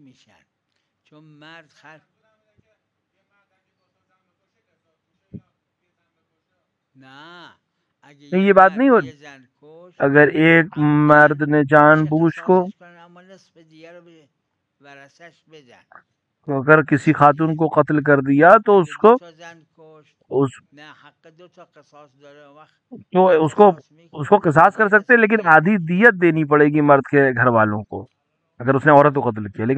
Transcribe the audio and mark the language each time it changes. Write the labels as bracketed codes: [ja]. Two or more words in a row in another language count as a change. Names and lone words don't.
[ur] یہ بات نہیں ہوتی، اگر ایک مرد نے جان بوجھ کو تو اگر کسی خاتون کو قتل کر دیا تو [fa] اگه [ur] اس کو [fa] 2 تا زن کشت [ur] اس [fa] نه حق 2 تا قصاص داره اون وقت [ur] تو [fa] هم [ur] اس کو [fa] قصاص [ur] اس کو [fa] میکنه [ur] قصاص کر [fa] غیر [ur] سکتے [fa] از [ur] ہیں، لیکن [fa] اینکه [ur] آدھی دیت دینی پڑے گی مرد کے گھر والوں کو اگر اس نے عورت کو قتل کیا.